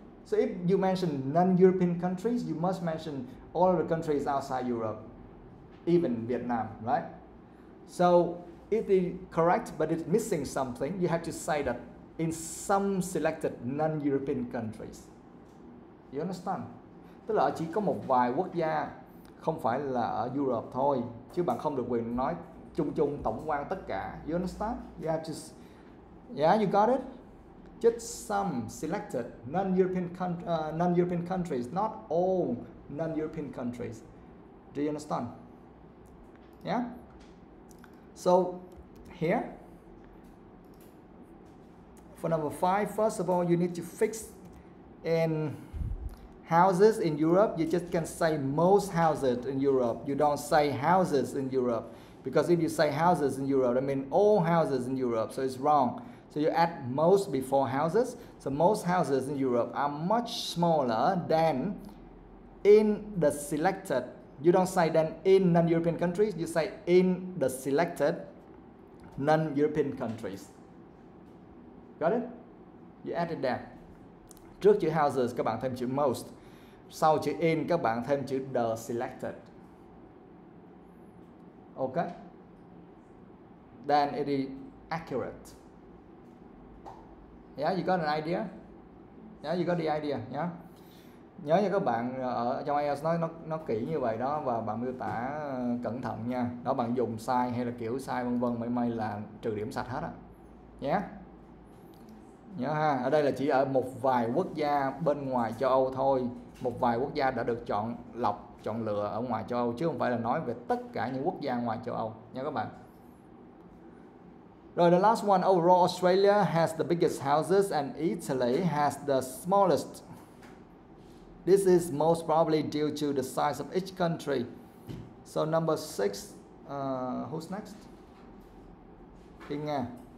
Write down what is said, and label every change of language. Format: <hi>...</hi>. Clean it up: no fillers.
<en>So if you mention non-European countries, you must mention all of the countries outside Europe, even Vietnam, right? So it is correct, but it's missing something. You have to say that in some selected non-European countries. You understand?</en> <vi>Tức là chỉ có một vài quốc gia, không phải là ở Europe thôi, chứ bạn không được quyền nói chung tổng quan tất cả.</vi> <en>You understand? You have to, yeah, you got it? Just some selected non-European countries, not all non-European countries. Do you understand? Yeah? So here, for number 5, first of all, you need to fix in houses in Europe. You just can say most houses in Europe. You don't say houses in Europe. Because if you say houses in Europe, I mean all houses in Europe, so it's wrong. So you add most before houses. So most houses in Europe are much smaller than in the selected. You don't say then in non-European countries, you say in the selected non-European countries. Got it? You added that.</en> <vi>Trước chữ houses các bạn thêm chữ most. Sau chữ in các bạn thêm chữ the selected.</vi> <en>Okay. Then it is accurate. Yeah, you got an idea? Yeah, you got the idea. Yeah.</en> <vi>Nhớ cho các bạn ở trong IELTS nó kỹ như vậy đó, và bạn miêu tả cẩn thận nha. Đó, bạn dùng sai hay là kiểu sai vân vân, may là trừ điểm sạch hết á. Nhé. Nhớ ha, ở đây là chỉ ở một vài quốc gia bên ngoài châu Âu thôi. Một vài quốc gia đã được chọn lọc, chọn lựa ở ngoài châu Âu, chứ không phải là nói về tất cả những quốc gia ngoài châu Âu nha các bạn.</vi> <en>Rồi, the last one, overall Australia has the biggest houses and Italy has the smallest. This is most probably due to the size of each country. So number 6, who's next? Khiên Nga.</en>